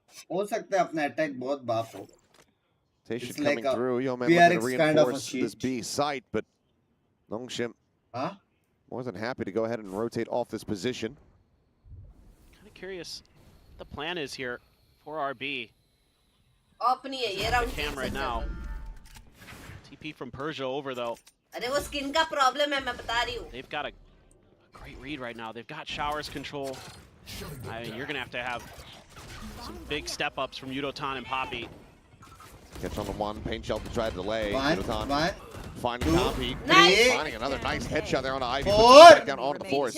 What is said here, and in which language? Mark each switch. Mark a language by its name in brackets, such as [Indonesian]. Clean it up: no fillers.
[Hindi] हो सकता है अपना attack बहुत बाप हो. [English] It's like a PRX kind of a this B site, but Nongshim more than happy to go ahead and rotate off this position. Kind of curious what the plan is here for RB. Cam right now. TP from Persia over though. [Hindi] अरे वो skin का problem है मैं बता रही हूँ. [English] They've got a great read right now. They've got showers control. I mean, you're gonna have to have some big step ups from Yudotan and Poppy. Gets on the one, paint shell to try to delay. Yudotan finding Poppy. Finding another nice headshot there on the Ivy. Back down onto the forest.